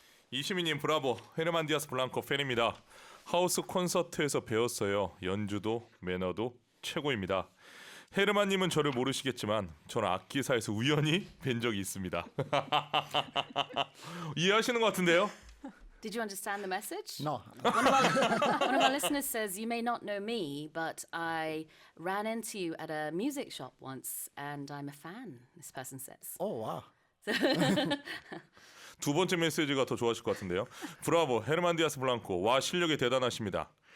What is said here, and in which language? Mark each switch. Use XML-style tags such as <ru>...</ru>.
<ko>이시민님 브라보, 헤르만 디아스 블랑코 팬입니다. 하우스 콘서트에서 배웠어요. 연주도 매너도 최고입니다. 헤르만님은 저를 모르시겠지만 저는 악기사에서 우연히 뵌 적이 있습니다. 이해하시는 것 같은데요?</ko> <en>Did you understand the message? No, One of our listeners says, "You may not know me, but I ran into you at a music shop once, and I'm a fan." This person says. oh wow.</en> <ko>두 번째 메시지가 더 좋아하실 것 같은데요. 브라보, 헤르만 디아스 블랑코. 와, 실력이 대단하십니다.</ko>